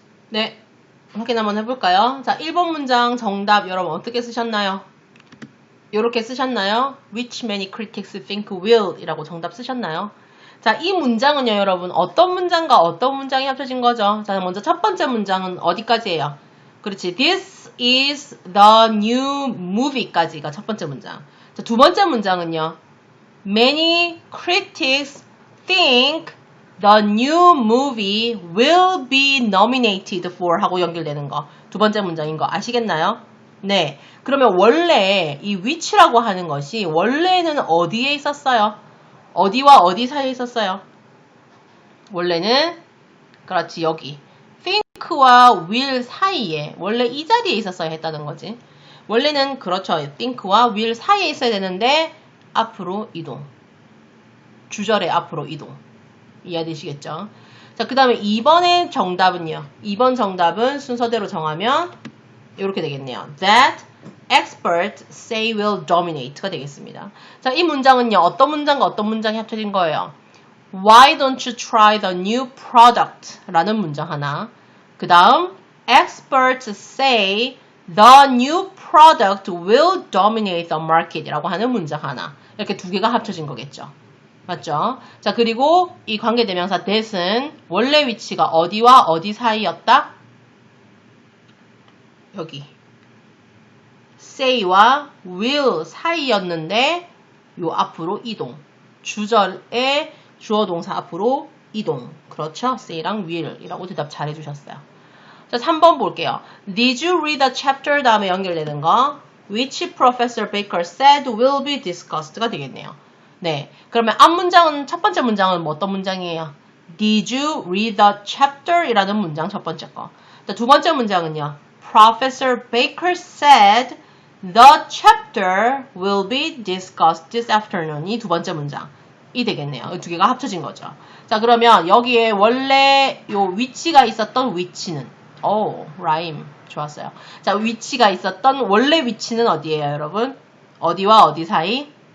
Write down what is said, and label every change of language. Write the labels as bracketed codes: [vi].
[ko] 네. 확인 한번 해볼까요? 자, 1번 문장 정답 여러분 어떻게 쓰셨나요? 이렇게 쓰셨나요? [en] Which many critics think will [ko] 이라고 정답 쓰셨나요? 자, 이 문장은요, 여러분 어떤 문장과 어떤 문장이 합쳐진 거죠? 자, 먼저 첫 번째 문장은 어디까지예요? 그렇지, [en] This is the new movie [ko] 까지가 첫 번째 문장. 자, 두 번째 문장은요, [en] Many critics think the new movie will be nominated for [ko] 하고 연결되는 거. 두 번째 문장인 거 아시겠나요? 네. 그러면 원래 이 which라고 하는 것이 원래는 어디에 있었어요? 어디와 어디 사이에 있었어요? 원래는 그렇지 여기 think와 will 사이에 원래 이 자리에 있었어야 했다는 거지. 원래는 그렇죠. think와 will 사이에 있어야 되는데 앞으로 이동. 주절의 앞으로 이동. 이해되시겠죠? 자, 그 다음에 2번의 정답은요. 2번 정답은 순서대로 정하면 이렇게 되겠네요. [en] That experts say will dominate가 [ko] 되겠습니다. 자, 이 문장은요. 어떤 문장과 어떤 문장이 합쳐진 거예요? [en] Why don't you try the new product? [ko] 라는 문장 하나. 그 다음 [en] experts say the new product will dominate the market [ko] 이라고 하는 문장 하나. 이렇게 두 개가 합쳐진 거겠죠. 맞죠? 자, 그리고 이 관계대명사 that은 원래 위치가 어디와 어디 사이였다? 여기 say와 will 사이였는데 요 앞으로 이동. 주절의 주어 동사 앞으로 이동. 그렇죠? say랑 will이라고 대답 잘 해주셨어요. 자, 3번 볼게요. [en] Did you read the chapter [ko] 다음에 연결되는 거 [en] which Professor Baker said will be discussed가 [ko] 되겠네요. 네, 그러면 앞 문장은 첫 번째 문장은 뭐 어떤 문장이에요? [en] Did you read the chapter? [ko] 이라는 문장 첫 번째 거. 자, 두 번째 문장은요. [en] Professor Baker said the chapter will be discussed this afternoon. [ko] 이 두 번째 문장. 이 되겠네요. 이 두 개가 합쳐진 거죠. 자, 그러면 여기에 원래 요 위치가 있었던 위치는 라임. 좋았어요. 자, 위치가 있었던 원래 위치는 어디예요, 여러분? 어디와 어디 사이?